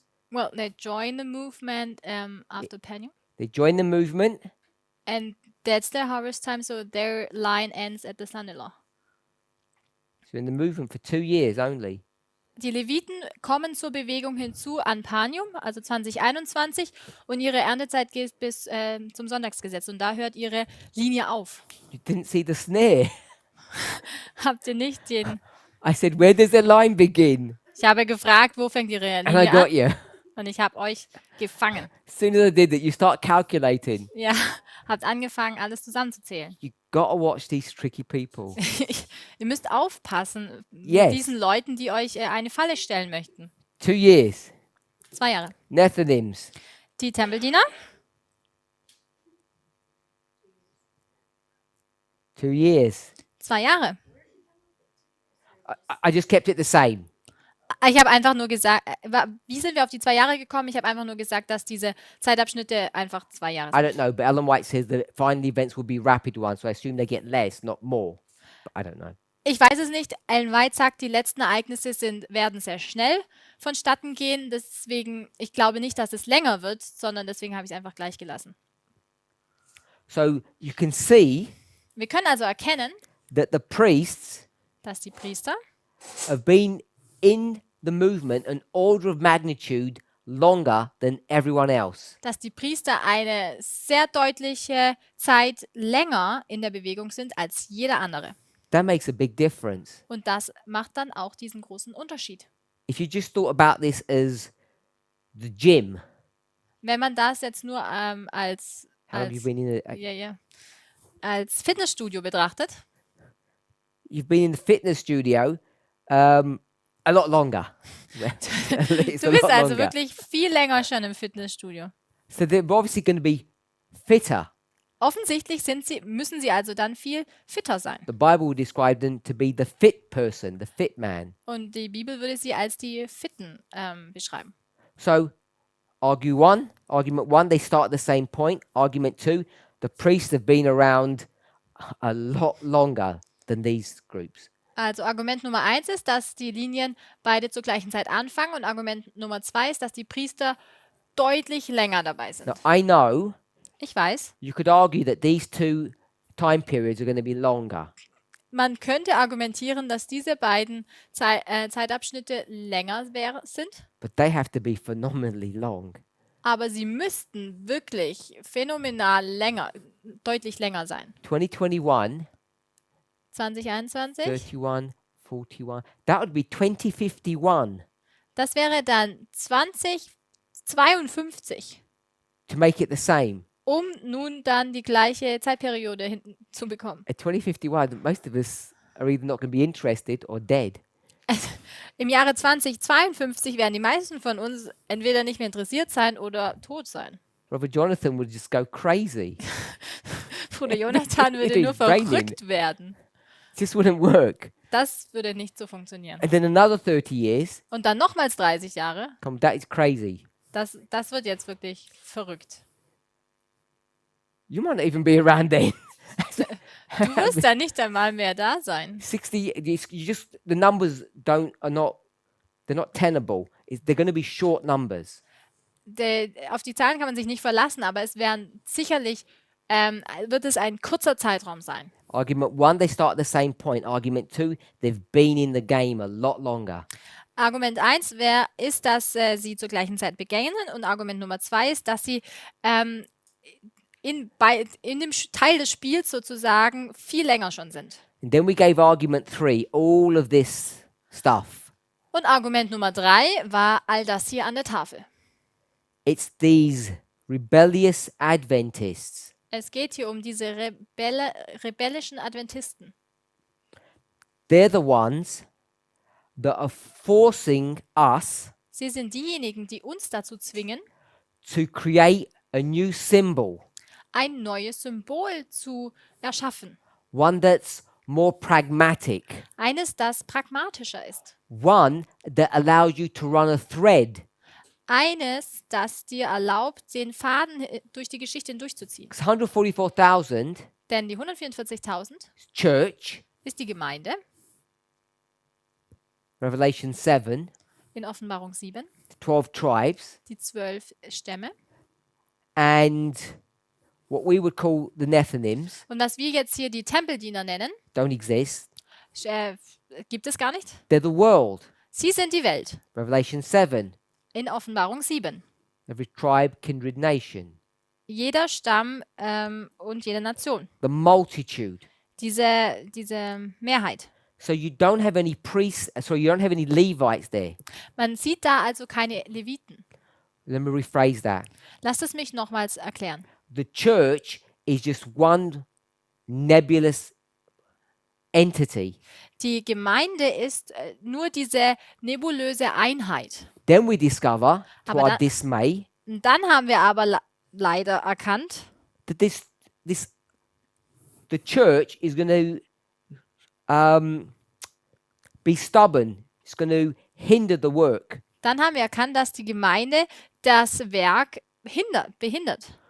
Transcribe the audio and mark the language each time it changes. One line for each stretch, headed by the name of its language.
English: Well, they joined the movement after Penny. They joined the movement. And that's their harvest time, so their line ends at the son-in-law. So in the movement for 2 years only.
German: Die Leviten kommen zur Bewegung hinzu an Panium, also 2021, und ihre Erntezeit geht bis zum Sonntagsgesetz. Und da hört ihre Linie auf.
English: You didn't see the snare.
German: Habt ihr nicht den...
English: I said, where does the line begin?
German: Ich habe gefragt, wo fängt ihre
English: And I
German: Linie
English: got
German: an?
English: you.
German: Und ich habe euch gefangen.
English: As soon as I did that, you start calculating.
German: Ja, habt angefangen, alles zusammenzuzählen.
English: You gotta watch these tricky people.
German: Ihr müsst aufpassen
English: Yes.
German: mit diesen Leuten, die euch eine Falle stellen möchten.
English: 2 years.
German: 2 Jahre.
English: Nethinims.
German: Die Tempeldiener,
English: 2 years.
German: 2 Jahre.
English: I just kept it the same.
German: Ich habe einfach nur gesagt, wie sind wir auf die 2 Jahre gekommen? Ich habe einfach nur gesagt, dass diese Zeitabschnitte einfach 2 Jahre
English: I
German: sind.
English: don't know, but Ellen White says that final events will be rapid ones, so I assume they get less, not more. But I don't know.
German: Ich weiß es nicht. Ellen White sagt, die letzten Ereignisse werden sehr schnell vonstatten gehen. Deswegen, ich glaube nicht, dass es länger wird, sondern deswegen habe ich es einfach gleich gelassen.
English: So you can see
German: Wir können also erkennen,
English: that the priests
German: dass die Priester
English: have been in the movement an order of magnitude longer than everyone else.
German: eine sehr deutliche Zeit länger in der Bewegung sind als jeder andere.
English: That makes a big difference.
German: Und das macht dann auch diesen großen Unterschied.
English: If you just thought about this as the gym,
German: Wenn man das jetzt nur als
English: how have you been in
German: als Fitnessstudio betrachtet,
English: you've been in the fitness studio a lot longer. At least
German: du
English: a
German: bist
English: lot
German: also
English: longer.
German: wirklich viel länger schon im Fitnessstudio.
English: So they're obviously going to be fitter.
German: Offensichtlich müssen sie also dann viel fitter sein.
English: The Bible will describe them to be the fit person, the fit man.
German: Und die Bibel würde sie als die Fitten beschreiben.
English: So, argument one, they start at the same point. Argument two, the priests have been around a lot longer than these groups.
German: Also Argument Nummer 1 ist, dass die Linien beide zur gleichen Zeit anfangen. Und Argument Nummer 2 ist, dass die Priester deutlich länger dabei sind.
English: Now, I know
German: Ich weiß,
English: you could argue that these two time periods are going to be longer.
German: man könnte argumentieren, dass diese beiden Zeitabschnitte länger sind.
English: But they have to be phenomenally long.
German: Aber sie müssten wirklich phänomenal deutlich länger sein.
English: 2021,
German: 2021,
English: 31, 41. That would be 2051
German: das wäre dann 2052,
English: to make it the same.
German: um nun dann die gleiche Zeitperiode hinten zu bekommen.
English: At 2051, most of us are either not going to be interested or dead.
German: Im Jahre 2052 werden die meisten von uns entweder nicht mehr interessiert sein oder tot sein.
English: Brother Jonathan would just go crazy.
German: Bruder Jonathan würde nur
English: It's raining.
German: verrückt werden.
English: It just wouldn't work.
German: Das würde nicht so funktionieren.
English: And then another 30 years,
German: Und dann nochmals 30 Jahre.
English: that is crazy.
German: Das wird jetzt wirklich verrückt.
English: You might not even be around then.
German: Du wirst dann nicht einmal mehr da sein.
English: 60, the numbers they're not tenable. They're going to be short numbers.
German: Auf die Zahlen kann man sich nicht verlassen, aber es werden sicherlich, wird es ein kurzer Zeitraum sein.
English: Argument one, they start at the same point. Argument two, they've been in the game a lot longer.
German: Argument 1 ist, dass sie zur gleichen Zeit beginnen, und Argument Nummer 2 ist, dass sie in dem Teil des Spiels sozusagen viel länger schon sind.
English: And then we gave argument three, all of this stuff.
German: Und Argument Nummer 3 war all das hier an der Tafel.
English: It's these rebellious Adventists
German: Es geht hier um diese rebellischen Adventisten.
English: they're the ones that are forcing us
German: Sie sind diejenigen, die uns dazu zwingen,
English: to create a new symbol,
German: ein neues Symbol zu erschaffen.
English: one that's more pragmatic,
German: Eines, das pragmatischer ist.
English: one that allows you to run a thread.
German: Eines, das dir erlaubt, den Faden durch die Geschichte hindurchzuziehen.
English: 144,000
German: Denn die 144.000
English: church,
German: ist die Gemeinde
English: Revelation 7,
German: in Offenbarung 7,
English: 12 tribes,
German: die 12 Stämme.
English: and what we would call the Nephilims
German: Und was wir jetzt hier die Tempeldiener nennen,
English: don't exist.
German: gibt es gar nicht.
English: They're the world.
German: Sie sind die Welt
English: Revelation 7,
German: in Offenbarung 7.
English: every tribe, kindred, nation.
German: Jeder Stamm und jede Nation.
English: The multitude.
German: Diese Mehrheit.
English: So you don't have any priests, so you don't have any Levites there.
German: Man sieht da also keine Leviten.
English: Let me rephrase that.
German: Lasst es mich nochmals erklären.
English: The church is just one nebulous entity.
German: Die Gemeinde ist nur diese nebulöse Einheit.
English: Then we discover, to
German: Aber
English: our
German: da-
English: dismay,
German: Und dann haben wir aber leider erkannt,
English: that the church is going to be stubborn. It's going to hinder the work.
German: dass die Gemeinde das Werk behindert.